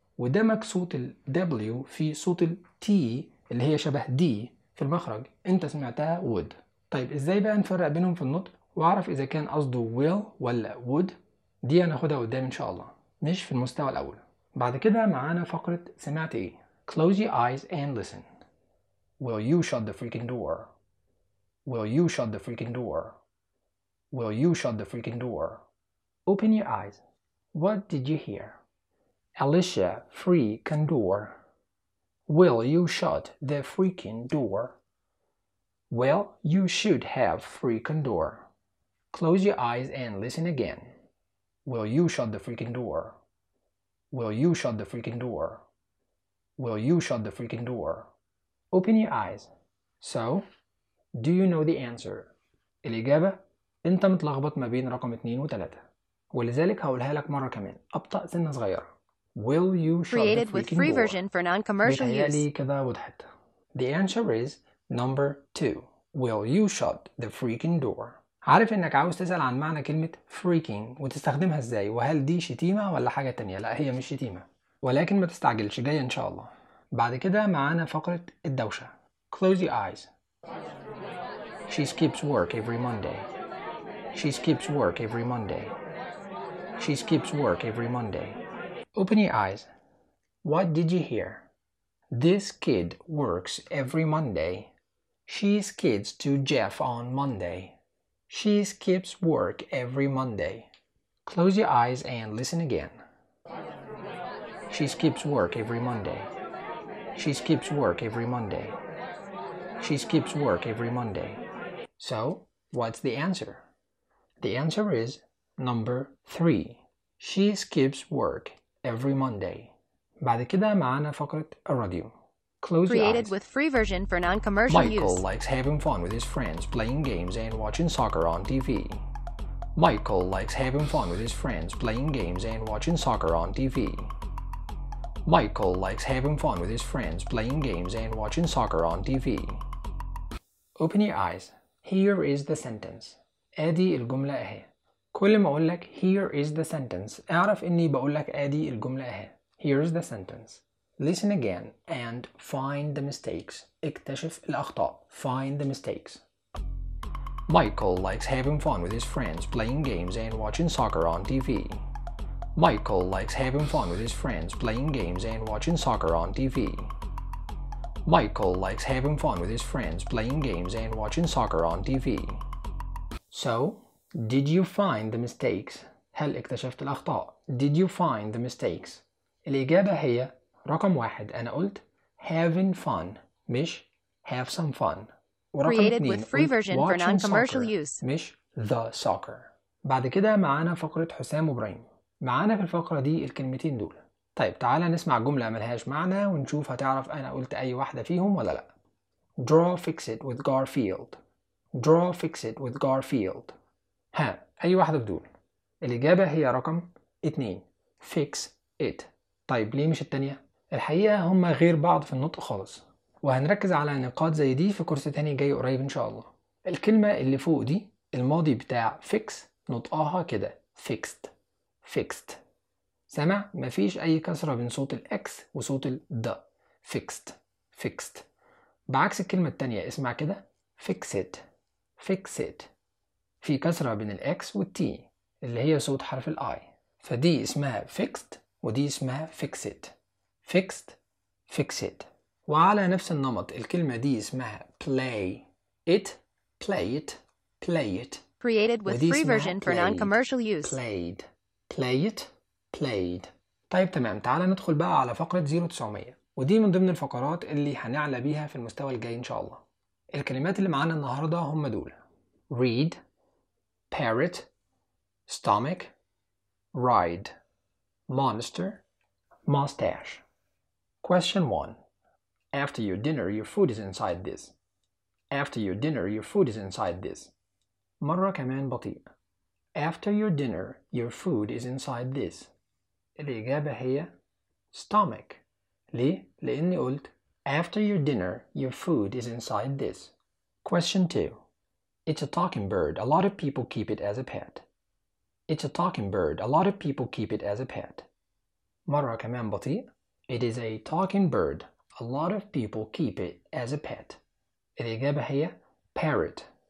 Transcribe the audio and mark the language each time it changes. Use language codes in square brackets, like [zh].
[ar] ودمج صوت ال W في صوت ال T اللي هي شبه D في المخرج، انت سمعتها would. طيب ازاي بقى نفرق بينهم في النطق واعرف اذا كان قصده will ولا would؟ دي هناخدها قدام ان شاء الله، مش في المستوى الاول. بعد كده معانا فقرة سمعت ايه. [en] Close your eyes and listen. Will you shut the freaking door? Will you shut the freaking door? Will you shut the freaking door? Open your eyes. What did you hear? Alicia freaking door. Will you shut the freaking door? Well, you should have freaking door. Close your eyes and listen again. Will you shut the freaking door? Will you shut the freaking door? Will you shut the freaking door? Open your eyes. So, do you know the answer? [ar] الإجابة انت متلخبط ما بين رقم 2 و 3، ولذلك هقولها لك مرة كمان أبطأ سنة صغيرة. [en] Will you shut the freaking door? [ar] بتهيألي كده وضحت. [en] The answer is number 2. Will you shut the freaking door? [ar] عارف انك عاوز تسأل عن معنى كلمة freaking وتستخدمها ازاي، وهل دي شتيمة ولا حاجة تانية؟ لا هي مش شتيمة، ولكن ما تستعجلش جاية ان شاء الله. بعد كده معانا فقرة الدوشة. [en] Close your eyes. She skips work every Monday. She skips work every Monday. She skips work every Monday. Open your eyes. What did you hear? This kid works every Monday. She skids to Jeff on Monday. She skips work every Monday. Close your eyes and listen again. She skips work every Monday. She skips work every Monday. She skips work every Monday. So, what's the answer? The answer is number 3. She skips work every Monday. [ar] بعد كده معانا فقرة الراديو. [en] Created with free version for non-commercial Michael use. Michael likes having fun with his friends playing games and watching soccer on TV. Michael likes having fun with his friends playing games and watching soccer on TV. Michael likes having fun with his friends playing games and watching soccer on TV. Open your eyes. Here is the sentence. [ar] ادي الجملة اهي. كل ما اقول لك [en] here is the sentence [ar] اعرف اني بقول لك ادي الجملة اهي. [en] Here is the sentence. Listen again and find the mistakes. [ar] اكتشف الأخطاء. [en] Find the mistakes. Michael likes having fun with his friends playing games and watching soccer on TV. Michael likes having fun with his friends playing games and watching soccer on TV. Michael likes having fun with his friends, playing games and watching soccer on TV. So, did you find the mistakes? [ar] هل اكتشفت الأخطاء؟ [en] Did you find the mistakes? [ar] الإجابة هي رقم واحد. أنا قلت [en] having fun مش have some fun. Created with free version for non-commercial use. مش the soccer. [ar] بعد كده معانا فقرة حسام وبراهيم. معانا في الفقرة دي الكلمتين دول. طيب تعالى نسمع جملة ملهاش معنى ونشوف هتعرف أنا قلت أي واحدة فيهم ولا لأ. [en] Draw fix it with Garfield. Draw fix it with Garfield. [ar] ها أي واحدة بدون؟ الإجابة هي رقم 2. [en] Fix it. [ar] طيب ليه مش التانية؟ الحقيقة هما غير بعض في النطق خالص، وهنركز على نقاط زي دي في كورس تاني جاي قريب إن شاء الله. الكلمة اللي فوق دي الماضي بتاع fix نطقها كده fixed. [en] Fixed. [ar] سمع؟ مفيش أي كسرة بين صوت الـ X وصوت الـ the. [en] Fixed. Fixed. [ar] بعكس الكلمة التانية اسمع كده fix it. [en] Fix it. [ar] في كسرة بين الـ X والـ T اللي هي صوت حرف الـ I. فدي اسمها fixed ودي اسمها fix it. [en] Fixed. Fix it. [ar] وعلى نفس النمط الكلمة دي اسمها play it. [en] Play it. Play it. Created with free version for non-commercial use. Played. Play it. Played. [ar] طيب تمام، تعال ندخل بقى على فقرة 0900، ودي من ضمن الفقرات اللي هنعلى بيها في المستوى الجاي إن شاء الله. الكلمات اللي معانا النهاردة هم دول: [en] read, parrot, stomach, ride, monster, mustache. Question 1. After your dinner, your food is inside this. After your dinner, your food is inside this. [ar] مرة كمان بطيء. [en] After your dinner, your food is inside this. [ar] الإجابة هي stomach. ليه؟ لأني قلت [en] after your dinner, your food is inside this. Question 2. It's a talking bird. A lot of people keep it as a pet. It's a talking bird. A lot of people keep it as a pet. [ar] مرة كمان بطيء. [en] It is a talking bird. A lot of people keep it as a pet. [ar] الإجابة هي parrot.